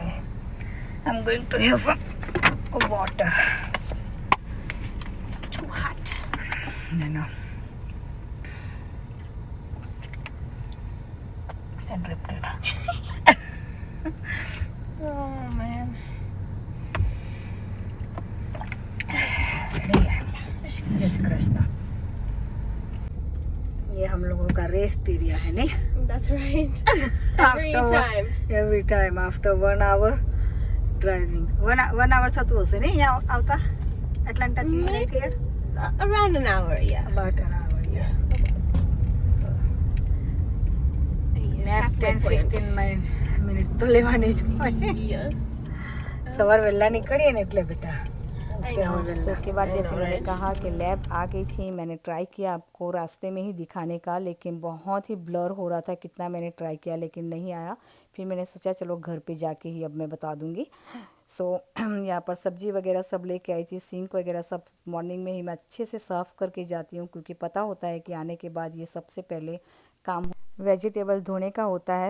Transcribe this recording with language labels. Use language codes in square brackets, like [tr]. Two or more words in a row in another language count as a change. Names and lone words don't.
[en] I'm going to have some water. It's too hot. You know. And ripped it. Oh man. [hi] जय श्री कृष्ण। ये हम लोगों का [en] rest area [hi] है नहीं? [en] That's right. Every time. Every time after 1 hour driving. [gu] 1 hour થતું હશે ને અહીંયા આવતા એટલાન્ટા થી [en] right here? Around an hour, yeah. About an hour, yeah. So nap Halfway [gu] 10-15 minutes તો લેવાની જ હોય. [en] Yes. [gu] સવાર વહેલા નીકળીએ ને એટલે બેટા. [en] I know. [hi] तो उसके बाद [en] I [hi] जैसे [en] know, [hi] मैंने [en] right? [hi] कहा कि लैब आ गई थी, मैंने ट्राई किया आपको रास्ते में ही दिखाने का, लेकिन बहुत ही ब्लर हो रहा था। कितना मैंने ट्राई किया लेकिन नहीं आया। फिर मैंने सोचा चलो घर पे जाके ही अब मैं बता दूंगी। सो यहाँ पर सब्जी वगैरह सब लेके आई थी, सिंक वगैरह सब मॉर्निंग में ही मैं अच्छे से साफ़ करके जाती हूँ, क्योंकि पता होता है कि आने के बाद ये सबसे पहले काम वेजिटेबल धोने का होता है।